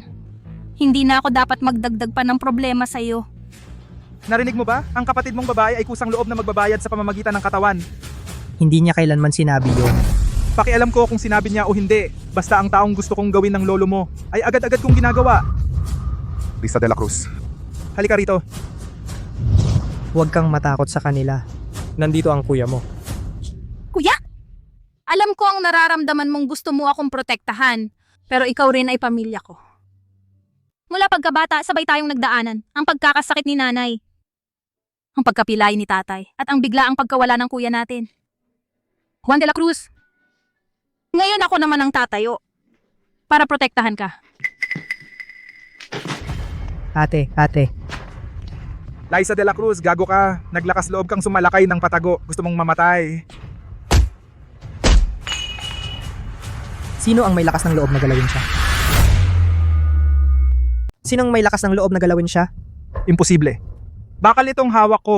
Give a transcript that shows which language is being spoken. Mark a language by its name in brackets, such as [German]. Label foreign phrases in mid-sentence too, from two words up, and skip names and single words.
[Filipino] Hindi na ako dapat magdagdag pa ng problema sa iyo. Narinig mo ba? Ang kapatid mong babae ay kusang loob na magbabayad sa pamamagitan ng katawan. Hindi niya kailanman sinabi yun. Pakialam ko kung sinabi niya o hindi. Basta ang taong gusto kong gawin ng lolo mo ay agad-agad kong ginagawa. Lisa de la Cruz. Halika rito. Huwag kang matakot sa kanila. Nandito ang kuya mo. Kuya? Alam ko ang nararamdaman mong gusto mo akong protektahan, pero ikaw rin ay pamilya ko. Mula pagkabata, sabay tayong nagdaanan. Ang pagkakasakit ni nanay, ang pagkapilay ni tatay, at ang biglaang pagkawala ng kuya natin. Juan de la Cruz. Ngayon ako naman ang tatayo para protektahan ka. Ate. Liza de la Cruz, gago ka. Naglakas loob kang sumalakay ng patago. Gusto mong mamatay. Sino ang may lakas ng loob na galawin siya? Sinong may lakas ng loob na galawin siya? Imposible. Bakal itong hawak ko.